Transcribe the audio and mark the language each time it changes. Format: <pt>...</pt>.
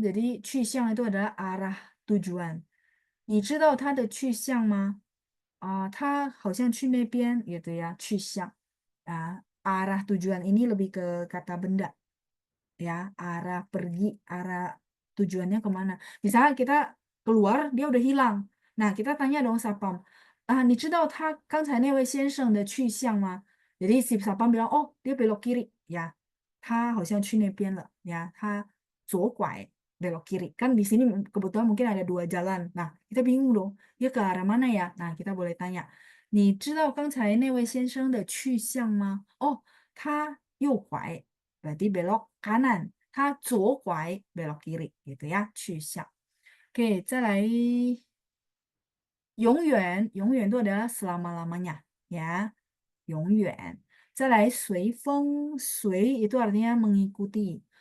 <id>Jadi, 去向 itu adalah arah tujuan.</id> <zh>你知道它的去向吗？它好像去那边</zh> <id>gitu ya,</id> <zh>去向.</zh> <id>Arah tujuan ini lebih ke kata benda. Ya, arah pergi, arah tujuannya kemana. Misalnya kita keluar, dia udah hilang. Nah, kita tanya dong sapam.</id> <zh>你知道他刚才那位先生的去向吗?</zh> <id>Jadi si sapam bilang, oh dia belok kiri. Ya,</id> <zh>他好像去那边了.</zh> <id>Ya,</id> <zh>他左拐</zh> <id>belok kiri. Kan di sini kebetulan mungkin ada 2 jalan. Nah, kita bingung dong. Dia ke arah mana ya? Nah, kita boleh tanya.</id> <zh>你知道刚才那位先生的去向吗?</zh> <id>Oh,</id> <zh>他右拐.</zh> <id>Berarti belok kanan.</id> <zh>他左拐</zh> <id>belok kiri gitu ya.</id> <zh>去向.</zh> <id>Oke,</id> <zh>再来永远</zh> <id>itu adalah selama-lamanya ya.</id> <zh>永远. 再来随风,</zh> <id>随 itu artinya mengikuti.</id>